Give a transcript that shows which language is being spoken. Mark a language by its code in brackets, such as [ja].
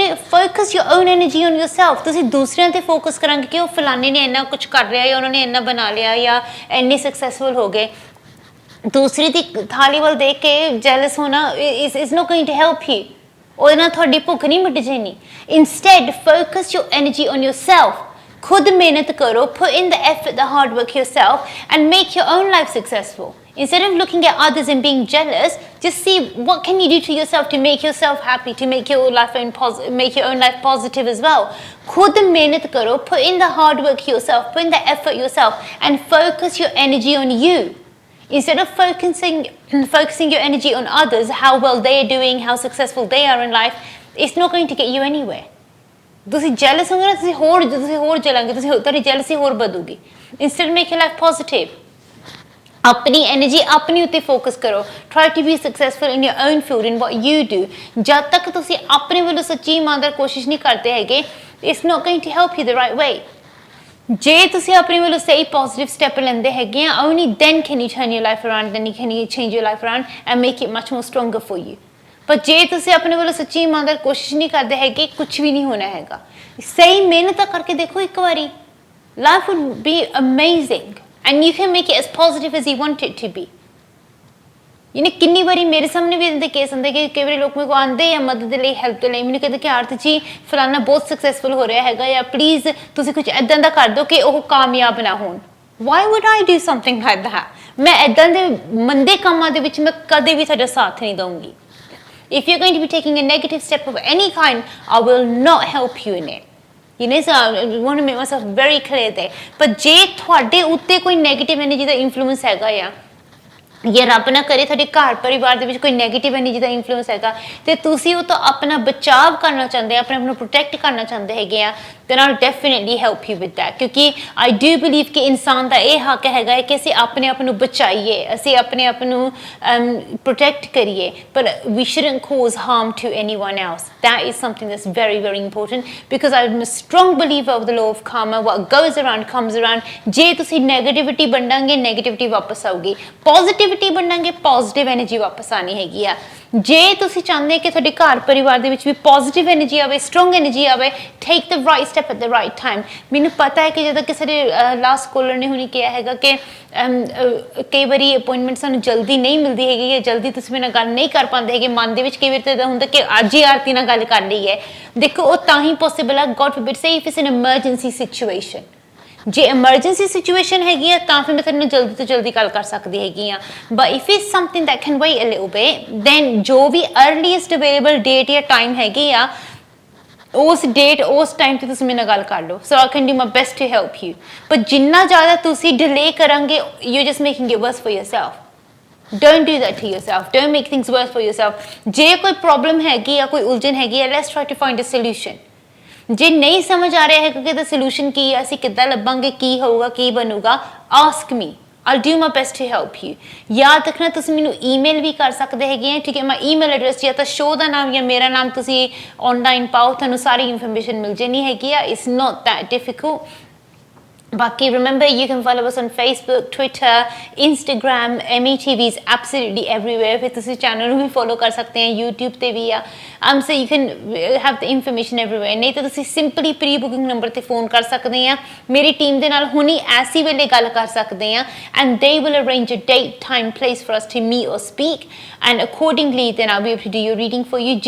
[en] Focus your own energy on yourself. [pa] ਤੁਸੀਂ ਦੂਸਰਿਆਂ ਤੇ ਫੋਕਸ ਕਰਾਂਗੇ ਕਿ ਉਹ ਫਲਾਣੇ ਨੇ ਇੰਨਾ ਕੁਝ ਕਰ ਲਿਆ ਜਾਂ ਉਹਨਾਂ ਨੇ ਇੰਨਾ ਬਣਾ ਲਿਆ ਜਾਂ ਇੰਨੇ ਸਕਸੈਸਫੁਲ ਹੋ ਗਏ, ਦੂਸਰੀ ਦੀ ਥਾਲੀ ਵੱਲ ਦੇਖ ਕੇ ਜੈਲਸ ਹੋਣਾ [en] Is not going to help you. [pa] ਉਹਦੇ ਨਾਲ ਤੁਹਾਡੀ ਭੁੱਖ ਨਹੀਂ ਮਿਟ ਜਾਣੀ। [en] Instead focus your energy on yourself. [pa] खुद मेहनत करो, [en] put in the effort, the hard work yourself, and make your own life successful. Instead of looking at others and being jealous, just see what can you do to yourself to make yourself happy, to make your own life positive as well. [pa] खुद मेहनत करो, [en] put in the hard work yourself, put in the effort yourself, and focus your energy on you. Instead of focusing your energy on others, how well they are doing, how successful they are in life, it's not going to get you anywhere. [pa] ਤੁਸੀਂ jealous ਹੋਗੇ ਨਾ, ਤੁਸੀਂ ਹੋਰ ਜਲਾਂਗੇ, ਤੁਹਾਡੀ jealousy ਹੋਰ ਵਧੂਗੀ। [en] Instead make your life positive. [pa] ਆਪਣੀ energy ਆਪਣੇ ਉੱਤੇ ਫੋਕਸ ਕਰੋ। [en] Try to be successful in your own field, in what you do. [pa] ਜਦ ਤੱਕ ਤੁਸੀਂ ਆਪਣੇ ਵੱਲੋਂ ਸੱਚੀ ਇਮਾਨਦਾਰ ਕੋਸ਼ਿਸ਼ ਨਹੀਂ ਕਰਦੇ ਹੈਗੇ, [en] It's not going to help you the right way. [pa] ਜੇ ਤੁਸੀਂ ਆਪਣੇ ਵੱਲੋਂ ਸਹੀ ਪੋਜ਼ਿਟਿਵ ਸਟੈਪ ਲੈਂਦੇ ਹੈਗੇ ਆ [en] only then can you turn your life around, then you can change your life around and make it much more stronger for you. [pa] ਪਰ ਜੇ ਤੁਸੀਂ ਆਪਣੇ ਵੱਲੋਂ ਸੱਚੀ ਇਮਾਨਦਾਰ ਕੋਸ਼ਿਸ਼ ਨਹੀਂ ਕਰਦੇ ਹੈਗੇ ਕੁਝ ਵੀ ਨਹੀਂ ਹੋਣਾ ਹੈਗਾ। ਸਹੀ ਮਿਹਨਤ ਕਰਕੇ ਦੇਖੋ ਇੱਕ ਵਾਰੀ, [en] life would be amazing and you can make it as positive as you want it to be. [pa] ਯਾਨੀ ਕਿੰਨੀ ਵਾਰੀ ਮੇਰੇ ਸਾਹਮਣੇ ਵੀ ਇਹਦੇ ਕੇਸ ਹੁੰਦੇ ਕਿ ਕਈ ਵਾਰੀ ਲੋਕ ਮੇਰੇ ਕੋਲ ਆਉਂਦੇ ਆ ਮਦਦ ਦੇ ਲਈ, ਹੈਲਪ ਦੇ ਲਈ, ਮੈਨੂੰ ਕਹਿੰਦੇ ਕਿ ਆਰਤੀ ਜੀ ਫਲਾਨਾ ਬਹੁਤ ਸਕਸੈਸਫੁਲ ਹੋ ਰਿਹਾ ਹੈਗਾ ਜਾਂ ਪਲੀਜ਼ ਤੁਸੀਂ ਕੁਝ ਇੱਦਾਂ ਦਾ ਕਰ ਦਿਓ ਕਿ ਉਹ ਕਾਮਯਾਬ ਨਾ ਹੋਣ। [en] Why would I do something like that? [pa] ਮੈਂ ਇੱਦਾਂ ਦੇ ਮੰਦੇ ਕੰਮਾਂ ਦੇ ਵਿੱਚ ਮੈਂ ਕਦੇ ਵੀ ਤੁਹਾਡਾ ਸਾਥ ਨਹੀਂ ਦਊਂਗੀ। [en] If you're going to be taking a negative step of any kind, I will not help you in it. You know, so I want to make myself very clear there. [pa] But ਜੇ ਤੁਹਾਡੇ ਉੱਤੇ ਕੋਈ negative energy ਦਾ influence ਹੈਗਾ ਆ, ਜਾਂ ਰੱਬ ਨਾ ਕਰੇ ਤੁਹਾਡੇ ਘਰ ਪਰਿਵਾਰ ਦੇ ਵਿੱਚ ਕੋਈ ਨੈਗੇਟਿਵ ਐਨਰਜੀ ਦਾ ਇਨਫਲੂਐਂਸ ਹੈਗਾ ਤੇ ਤੁਸੀਂ ਉਹ ਤੋਂ ਆਪਣਾ ਬਚਾਵ ਕਰਨਾ ਚਾਹੁੰਦੇ ਆ, ਆਪਣੇ ਆਪ ਨੂੰ ਪ੍ਰੋਟੈਕਟ ਕਰਨਾ ਚਾਹੁੰਦੇ ਹੈਗੇ ਆ, [en] then I'll definitely help you with that. [pa] ਕਿਉਂਕਿ [en] I do believe [pa] ਕਿ ਇਨਸਾਨ ਦਾ ਇਹ ਹੱਕ ਹੈਗਾ ਹੈ ਕਿ ਅਸੀਂ ਆਪਣੇ ਆਪ ਨੂੰ ਬਚਾਈਏ, ਅਸੀਂ ਆਪਣੇ ਆਪ ਨੂੰ ਪ੍ਰੋਟੈਕਟ ਕਰੀਏ, ਪਰ [en] we shouldn't cause harm to anyone else. That is something that's very, very important because I'm a strong believer of the law of karma. What goes around comes around. [pa] ਜੇ ਤੁਸੀਂ ਨੈਗੇਟਿਵਿਟੀ ਵੰਡਾਂਗੇ, ਨੈਗੇਟਿਵਿਟੀ ਵਾਪਸ ਆਊਗੀ। Positivity ਵੰਡਾਂਗੇ, positive energy ਵਾਪਸ ਆਣੀ ਹੈਗੀ ਆ। ਜੇ ਤੁਸੀਂ ਚਾਹੁੰਦੇ ਕਿ ਤੁਹਾਡੇ ਘਰ ਪਰਿਵਾਰ ਦੇ ਵਿੱਚ ਵੀ ਪੋਜ਼ਿਟਿਵ ਐਨਰਜੀ ਆਵੇ, ਸਟਰੋਂਗ ਐਨਰਜੀ ਆਵੇ, [en] Take the right step at the right time. [pa] ਮੈਨੂੰ ਪਤਾ ਹੈ ਕਿ ਜਦੋਂ ਕਿਸੇ ਦੇ ਲਾਸਟ ਕਾਲਰ ਨੇ ਹੁਣੀ ਕਿਹਾ ਹੈਗਾ ਕਿ ਕਈ ਵਾਰੀ ਅਪੁਆਇੰਟਮੈਂਟ ਸਾਨੂੰ ਜਲਦੀ ਨਹੀਂ ਮਿਲਦੀ ਹੈਗੀ ਜਾਂ ਜਲਦੀ ਤੁਸੀਂ ਮੇਰੇ ਨਾਲ ਗੱਲ ਨਹੀਂ ਕਰ ਪਾਉਂਦੇ ਹੈਗੇ, ਮਨ ਦੇ ਵਿੱਚ ਕਈ ਵਾਰ ਤਾਂ ਇੱਦਾਂ ਹੁੰਦਾ ਕਿ ਅੱਜ ਹੀ ਆਰਤੀ ਨਾਲ ਗੱਲ ਕਰ ਲਈ ਹੈ। ਦੇਖੋ ਉਹ ਤਾਂ ਹੀ ਪੋਸੀਬਲ ਹੈ, [en] God forbid, say if it's an emergency situation. [pa] ਜੇ ਐਮਰਜੈਂਸੀ ਸਿਚੁਏਸ਼ਨ ਹੈਗੀ ਆ ਤਾਂ ਫਿਰ ਮੈਂ ਤੁਹਾਨੂੰ ਜਲਦੀ ਤੋਂ ਜਲਦੀ ਗੱਲ ਕਰ ਸਕਦੀ ਹੈਗੀ ਆ। [en] but if it's something that can wait a little bit, then [pa] ਜੋ ਵੀ ਅਰਲੀਐਸਟ ਅਵੇਲੇਬਲ ਡੇਟ ਜਾਂ ਟਾਈਮ ਹੈਗੀ ਆ ਉਸ ਡੇਟ ਉਸ ਟਾਈਮ ਤੇ ਤੁਸੀਂ ਮੇਰੇ ਨਾਲ ਗੱਲ ਕਰ ਲਓ। [en] So I can do my best to help you. [pa] ਪਰ ਜਿੰਨਾ ਜ਼ਿਆਦਾ ਤੁਸੀਂ ਡਿਲੇ ਕਰਾਂਗੇ, [en] You just making it worse for yourself. Don't do that to yourself. Don't make things worse for yourself. [pa] ਜੇ ਕੋਈ ਪ੍ਰੋਬਲਮ ਹੈਗੀ ਆ, ਕੋਈ ਉਲਝਣ ਹੈਗੀ ਆ, [en] let's try to find a solution. [pa] ਜੇ ਨਹੀਂ ਸਮਝ ਆ ਰਿਹਾ ਹੈ ਕਿ ਇਹਦਾ ਸੋਲੂਸ਼ਨ ਕੀ ਹੈ, ਅਸੀਂ ਕਿੱਦਾਂ ਲੱਭਾਂਗੇ, ਕੀ ਹੋਊਗਾ, ਕੀ ਬਣੂਗਾ, [en] Ask me, I'll do my best to help you. [pa] ਯਾਦ ਰੱਖਣਾ ਤੁਸੀਂ ਮੈਨੂੰ ਈਮੇਲ ਵੀ ਕਰ ਸਕਦੇ ਹੈਗੇ ਆ, ਠੀਕ ਹੈ। ਮੈਂ ਈਮੇਲ ਐਡਰੈਸ ਜਾਂ ਤਾਂ ਸ਼ੋਅ ਦਾ ਨਾਮ ਜਾਂ ਮੇਰਾ ਨਾਮ ਤੁਸੀਂ ਆਨਲਾਈਨ ਪਾਓ, ਤੁਹਾਨੂੰ ਸਾਰੀ ਇਨਫੋਰਮੇਸ਼ਨ ਮਿਲ ਜਾਣੀ ਹੈਗੀ ਆ। [en] It's not that difficult. Baki, remember you can follow us on Facebook, Twitter, Instagram, METV is absolutely everywhere. [pa] फिर तुसी channel भी follow कर सकते हैं, YouTube ते भी या [en] so you can have the information everywhere. [pa] नहीं तो तुसी simply pre-booking number ते phone कर सकते हैं, [en] मेरी team दे नाल हुनी ऐसी वेले गल कर सकते हैं and they will arrange a date, time, place for us to meet or speak and accordingly then I'll be able to do your reading for you.